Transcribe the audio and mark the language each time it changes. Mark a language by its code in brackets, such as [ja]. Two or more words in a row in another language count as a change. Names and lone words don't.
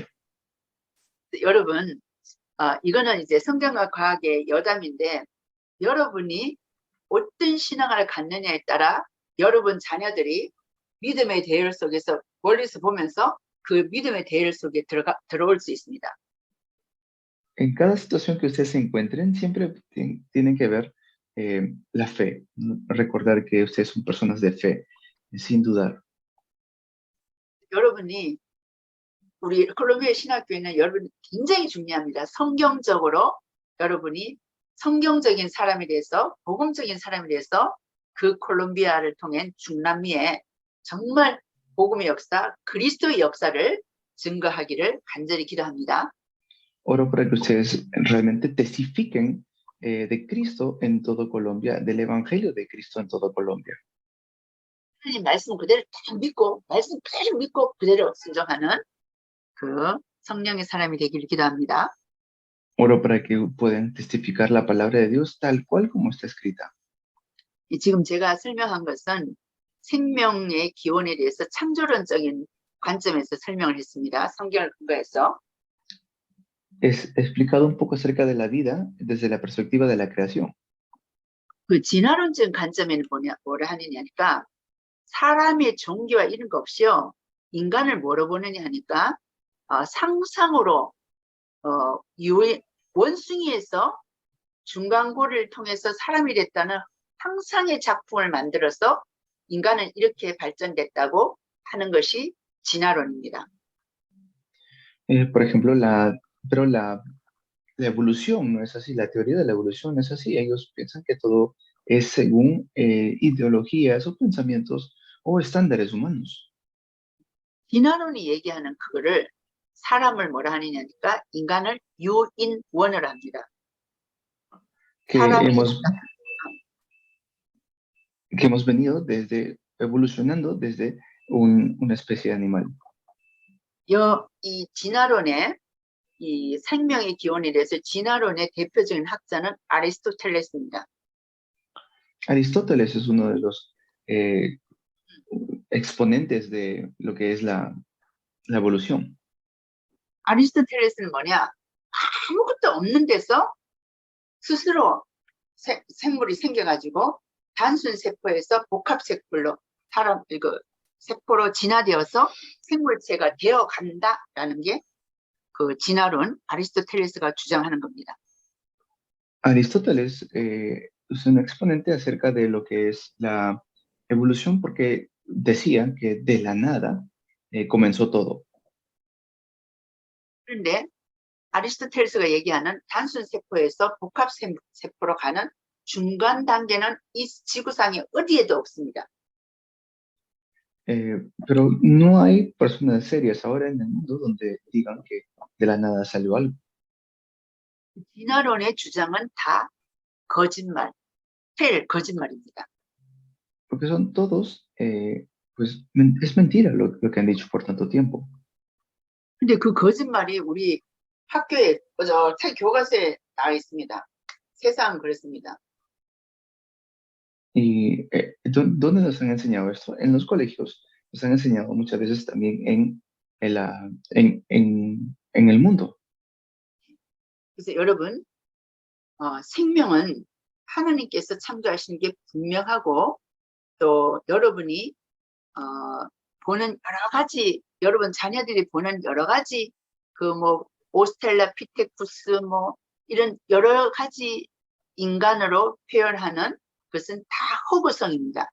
[ko] 여러분, 이거는 이제 성경과 과학의 여담인데 여러분이 어떤 신앙을 갖느냐에 따라 여러분 자녀들이 믿음의 대열 속에서 멀리서 보면서 그 믿음의 대열 속에 들어올 수 있습니다. [es] En cada situación que ustedes se encuentren, siempre tienen que ver la fe. Recordar que ustedes son personas de fe, sin dudar. [ko] 여러분이 우리 콜롬비아 신학교에는 여러분이 굉장히 중요합니다. 성경적으로 여러분이 성경적인 사람이 돼서 복음적인 사람이 돼서 그 콜롬비아를 통한 중남미에 정말 복음의 역사, 그리스도의 역사를 증거하기를 간절히 기도합니다. [es] Oro para que ustedes realmente testifiquen de Cristo en todo Colombia, del Evangelio de Cristo en todo Colombia. [ko] 하나님 말씀 그대로 딱 믿고 말씀 그대로 믿고 그대로 순종하는 그 성령의 사람이 되기를 기도합니다. [es] Oro para que puedan testificar la palabra de Dios tal cual como está escrita. [ko] 지금 제가 설명한 것은 생명의 기원에 대해서 창조론적인 관점에서 설명을 했습니다. 성경을 근거해서. [es] He explicado un poco acerca de la vida desde la perspectiva de la creación. [ko] 그 진화론적인 관점에는 뭐라 하느냐니까 사람의 종교와 이런 거 없이요. 인간을 뭐로 보느냐 하니까 상상으로 원숭이에서 중간고리를 통해서 사람이 됐다는 상상의 작품을 만들어서 인간은 이렇게 발전됐다고 하는 것이 진화론입니다. [es] Por ejemplo, la evolución no es así, la teoría de la evolución no es así. Ellos piensan que todo es según ideologías o pensamientos o estándares humanos. [ko] 진화론이 얘기하는 그거를 사람을 뭐라 하느냐니까 인간을 유인원을 합니다. [es] Que hemos venido evolucionando desde una especie de animal. [ko] 이 진화론의 이 생명의 기원에 대해서 진화론의 대표적인 학자는 아리스토텔레스입니다. [es] Aristóteles es uno de los exponentes de lo que es la evolución. [ko] 아리스토텔레스는 뭐냐? 아무것도 없는 데서 스스로 생물이 생겨가지고 단순 세포에서 복합 세포로 세포로 진화되어서 생물체가 되어 간다라는 게 그 진화론 아리스토텔레스가 주장하는 겁니다. [es] Aristóteles es un exponente acerca de lo que es la evolución porque decía que de la nada comenzó todo. [ko] 그런데 아리스토텔레스가 얘기하는 단순 세포에서 복합 세포로 가는 중간 단계는 이 지구상에 어디에도 없습니다. [es] Pero no hay personas serias ahora en el mundo donde digan que de la nada salió algo. [ko] 진화론의 주장은 다 거짓말, 거짓말입니다. [es] Porque son todos, pues es mentira lo que han dicho por tanto tiempo. [ko] 근데 그 거짓말이 우리 학교에 책 교과서에 나와 있습니다. 세상은 그렇습니다. [es] ¿Y dónde nos han enseñado esto? En los colegios nos han enseñado muchas veces también en el mundo. [ko] 그래서 여러분, 생명은 하나님께서 창조하신 게 분명하고 또 여러분이 보는 여러 가지, 여러분 자녀들이 보는 여러 가지 오스텔라피테쿠스 이런 여러 가지 인간으로 표현하는 것은 다 허구성입니다.